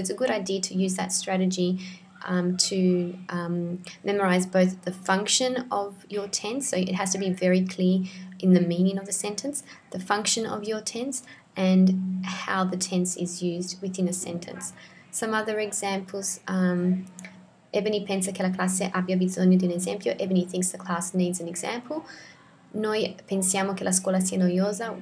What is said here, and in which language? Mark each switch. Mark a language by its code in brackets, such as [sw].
[en] So it's a good idea to use that strategy to memorize both the function of your tense, so it has to be very clear in the meaning of the sentence, the function of your tense, and how the tense is used within a sentence. Some other examples. [it] Ebony pensa che la classe abbia bisogno di un esempio. [en] Ebony thinks the class needs an example. [it] Noi pensiamo che la scuola sia noiosa.